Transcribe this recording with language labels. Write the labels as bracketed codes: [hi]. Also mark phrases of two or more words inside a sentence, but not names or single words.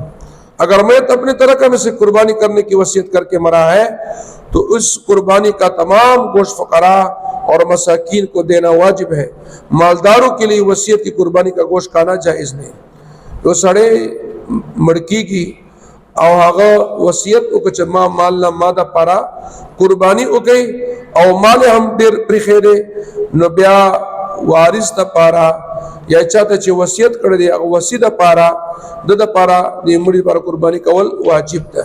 [ur] اگر میت اپنے ترکہ میں سے قربانی کرنے کی وصیت کر کے مرا ہے تو اس قربانی کا تمام گوشت فقراء اور مساکین کو دینا واجب ہے۔ مالداروں کے لیے وصیت کی قربانی کا گوشت کھانا جائز نہیں۔ [ps] تو سڑے مڑکی کی او هغه وصیت وکړه چې ما مال نه ما د پاره قربانی وکړي او مال هم ډېر پرېښی دی، نو بیا وارث د پاره یا چاته چې وصیت کړی دی هغه وصي د پاره د پاره د مړي لپاره قربانی کول واجب ده۔